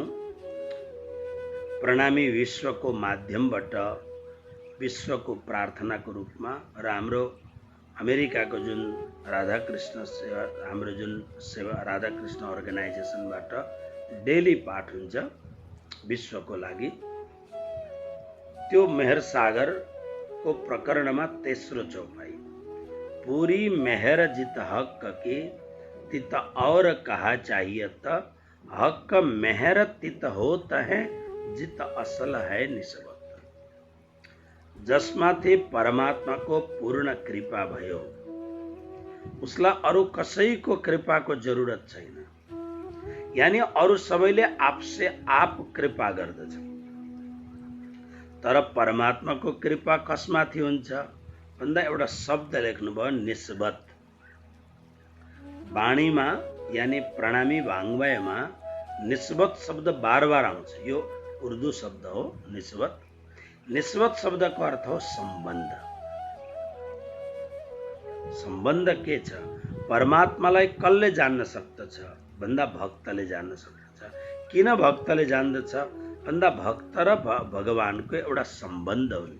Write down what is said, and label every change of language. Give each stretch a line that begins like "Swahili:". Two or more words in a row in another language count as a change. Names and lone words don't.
Nepali: प्रणामी विश्वको माध्यमबाट, विश्वको प्रार्थनाको रूपमा र हाम्रो अमेरिकाको जुन राधाकृष्ण सेवा, हाम्रो जुन सेवा राधाकृष्ण अर्गनाइजेसनबाट डेली पाठ हुन्छ विश्वको लागि, त्यो मेहर सागरको प्रकरणमा तेस्रो चौपाई,
Hindi: पूरी मेहर जित हक के तित और कहा चाहिए त, हक मेहर तित होत है जित असल है निस्बत।
Nepali: जसमाथि परमात्माको पूर्ण कृपा भयो उसलाई अरू कसैको कृपाको जरुरत छैन। यानी अरू सबैले
Hindi: आपसे आप
Nepali: कृपा गर्दछ, तर परमात्माको कृपा कसमाथि हुन्छ भन्दा एउटा शब्द लेख्नुभयो, निस्बत। वाणीमा यानी प्रणामी वाङ्मयमा निस्बत शब्द बार आउँछ। यो उर्दू शब्द हो निस्बत। निस्बत शब्दको अर्थ हो सम्बन्ध। सम्बन्ध के छ? परमात्मालाई कसले जान्न सक्दछ भन्दा भक्तले जान्न सक्दछ। किन भक्तले जान्दछ भन्दा भक्त र भगवानको एउटा सम्बन्ध हुन्छ।